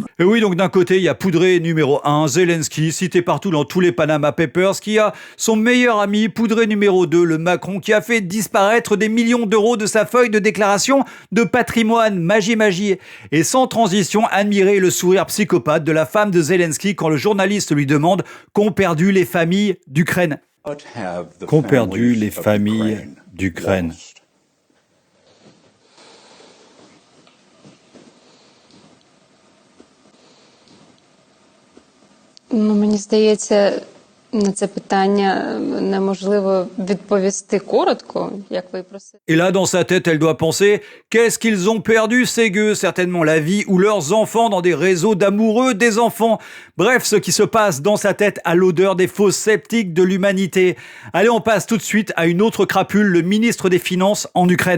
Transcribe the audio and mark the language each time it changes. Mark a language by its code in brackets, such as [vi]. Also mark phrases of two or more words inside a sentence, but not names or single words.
[fr] Et oui, donc d'un côté, il y a poudré numéro 1, Zelensky, cité partout dans tous les Panama Papers, qui a son meilleur ami, poudré numéro 2, le Macron, qui a fait disparaître des millions d'euros de sa feuille de déclaration de patrimoine. Magie. Et sans transition, admirer le sourire psychopathe de la femme de Zelensky quand le journaliste lui demande qu'ont perdu les familles d'Ukraine. Qu'ont perdu les familles d'Ukraine. [uk] Мені здається, на це питання неможливо відповісти коротко, як ви просите. [fr] Et là, dans sa tête, elle doit penser « Qu'est-ce qu'ils ont perdu, ces gueux ? Certainement la vie ou leurs enfants dans des réseaux d'amoureux des enfants. » Bref, ce qui se passe dans sa tête a l'odeur des faux sceptiques de l'humanité. Allez, on passe tout de suite à une autre crapule, le ministre des Finances en Ukraine.